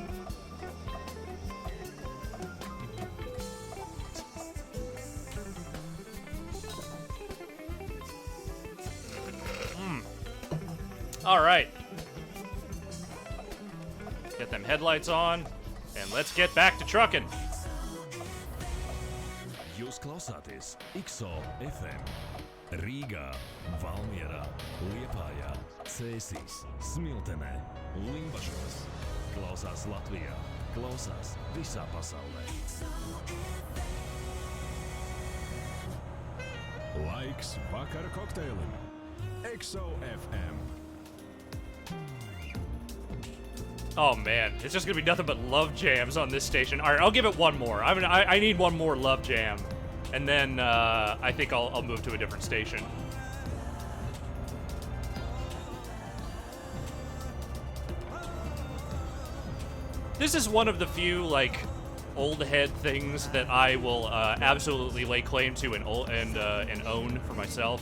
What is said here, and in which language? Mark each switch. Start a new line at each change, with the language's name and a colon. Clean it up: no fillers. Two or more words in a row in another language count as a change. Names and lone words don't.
English: All right. Get them headlights on, and let's get back to trucking.
Latvian: Jūs klausāties XO FM. Riga, Valmiera, Liepāja, Cēsīs, Smiltenē, Limbažos. Klausās Latvijā, klausās visā pasaulē. Laiks vakara kokteilim. XOFM.
English: Oh man, it's just gonna be nothing but love jams on this station. All right, I'll give it one more. I need one more love jam, and then I think I'll move to a different station. This is one of the few like old head things that I will absolutely lay claim to and own for myself.